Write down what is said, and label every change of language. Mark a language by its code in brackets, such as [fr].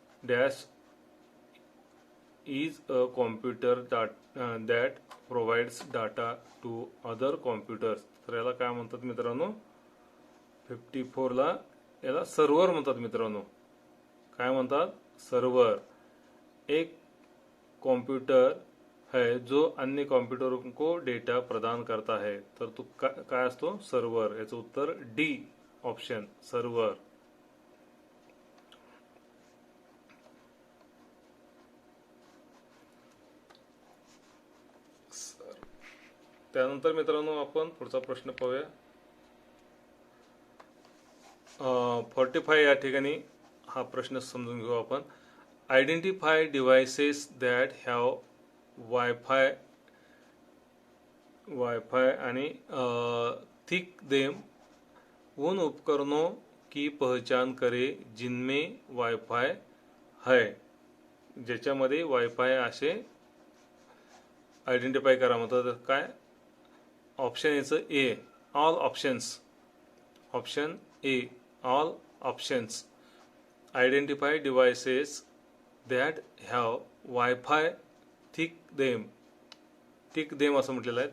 [en] Dash is a computer that provides data to other computers. [mr] तर याला काय म्हणतात मित्रांनो, 54ला याला सर्व्हर म्हणतात मित्रांनो. काय म्हणतात, सर्व्हर. [hi] एक कॉम्प्यूटर है जो अन्य कंप्यूटरों को डेटा प्रदान करता है. [mr] तर तो काय असतो, सर्व्हर. याचं उत्तर डी ऑप्शन, सर्व्हर. त्यानंतर मित्रांनो आपण पुढचा प्रश्न पाहूया. 45 या ठिकाणी हा प्रश्न समजून घेऊ आपण. [en] Identify devices that have wifi आणि thick them. [hi] उन उपकरणों की पहचान करे जिनमें वाईफाई है. [mr] ज्याच्यामध्ये वाईफाय असे आयडेंटिफाय करा म्हणतात. काय ऑप्शन याचं ए, all options. Option A, all options. [en] identify devices that have wifi thick them [mr] असं म्हटलेलं आहे.